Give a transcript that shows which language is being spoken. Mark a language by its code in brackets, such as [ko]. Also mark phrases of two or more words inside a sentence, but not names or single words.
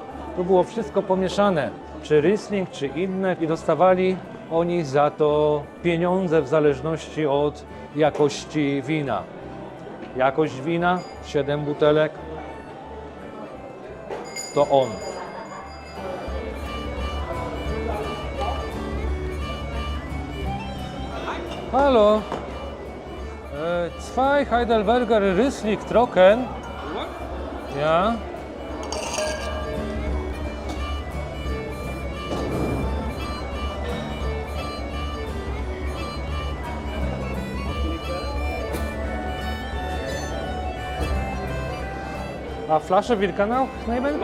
[pl] To było wszystko pomieszane, czy Riesling, czy inne, i dostawali oni za to pieniądze w zależności od jakości wina. Jakość wina, 7 butelek, to on. [de] Hallo, zwei Heidelberger Riesling trocken. Ja. A Flasche Wilkanau nehmen?